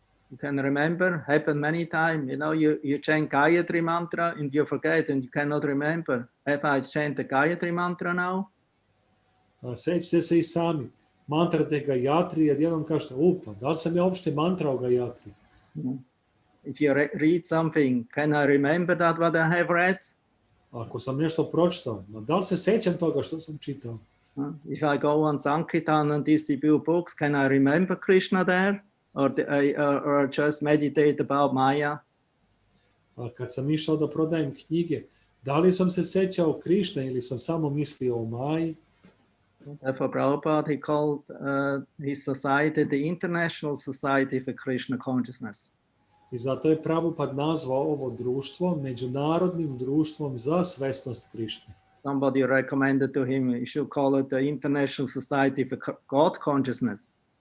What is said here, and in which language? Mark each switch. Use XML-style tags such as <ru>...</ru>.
<en>You can remember, happened many times, you chant Gayatri mantra and you forget and you cannot remember. Have I chant the Gayatri mantra now?</en> <sr>Sećate se i sami, mantrate Gayatri, jer jednom kažete, pa da li sam ja uopšte mantrao Gayatri?</sr> <en>If you read something, can I remember that what I have read?</en> <sr>Ako sam nešto pročitao, da li se sećam toga što sam čitao?</sr> <en>If I go on Sankirtan and distribute books, can I remember Krishna there? Or just meditate about Maya?</en> <sr>A kad sam išao da prodajem knjige, da li sam se sećao Krišne ili sam samo mislio o Maji?</sr> <en>Therefore, Prabhupada, he called his society the International Society for Krishna Consciousness.</en> <sr>I zato je Prabhupada nazvao ovo društvo Međunarodnim društvom za svesnost Krišne.</sr> <en>Somebody recommended to him, you should call it the International Society for God Consciousness.</en>